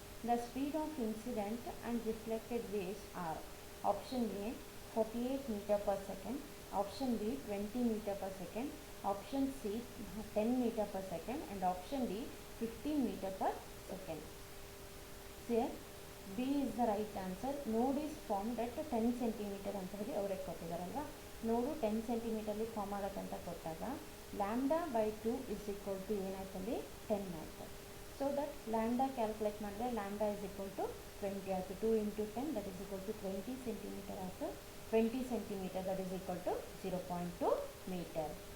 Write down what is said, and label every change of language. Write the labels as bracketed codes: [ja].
[en] The speed of incident and reflected waves are option A 48 meter per second, option B 20 meter per second, option C 10 meter per second, and option D 15 meter per second. Here B is the right answer. Node is formed at 10 centimeter [kn] ಅಂತ ಹೇಳಿ ಅವರೇ ಕೊಟ್ಟಿದ್ದಾರಲ್ವಾ. ನೋಡು 10 ಸೆಂಟಿಮೀಟರ್ಲಿ form ಆಗುತ್ತೆ ಅಂತ ಕೊಟ್ಟಾಗ [en] λ/2 is equal to [kn] ಏನಾಯ್ತಲ್ಲಿ 10 ಆಯಿತು. [en] So that lambda calculate ಮಾಡಿದ್ರೆ lambda is equal to 20 ಆಯಿತು. 2 into 10 that is equal to 20 centimetre ಆಯಿತು. 20 centimeter that is equal to 0.2 meter.